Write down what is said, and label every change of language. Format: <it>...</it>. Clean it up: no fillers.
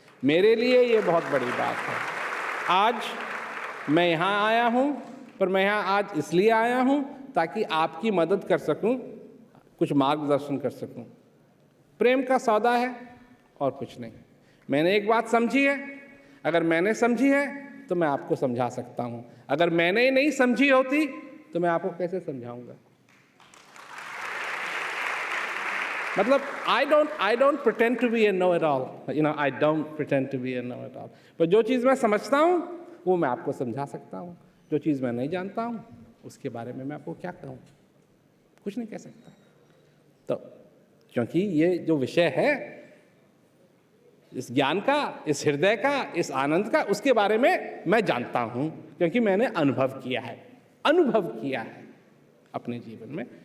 <hi>मेरे लिए ये बहुत बड़ी बात है। आज मैं यहाँ आया हूँ, पर मैं यहाँ आज इसलिए आया हूँ ताकि आपकी मदद कर सकूं, कुछ मार्गदर्शन कर सकूं। प्रेम का सौदा है और कुछ नहीं। मैंने एक बात समझी है, अगर मैंने समझी है तो मैं आपको समझा सकता हूँ। अगर मैंने ही नहीं समझी होती तो मैं आपको कैसे समझाऊंगा।</hi> <en>मतलब I don't pretend to be a know-it-all, you know, I don't pretend to be a know-it-all।</en> <hi>पर जो चीज़ मैं समझता हूँ वो मैं आपको समझा सकता हूँ। जो चीज़ मैं नहीं जानता हूँ उसके बारे में मैं आपको क्या कहूँ, कुछ नहीं कह सकता। तो क्योंकि ये जो विषय है इस ज्ञान का, इस हृदय का, इस आनंद का, उसके बारे में मैं जानता हूँ, क्योंकि मैंने अनुभव किया है अपने जीवन में।</hi>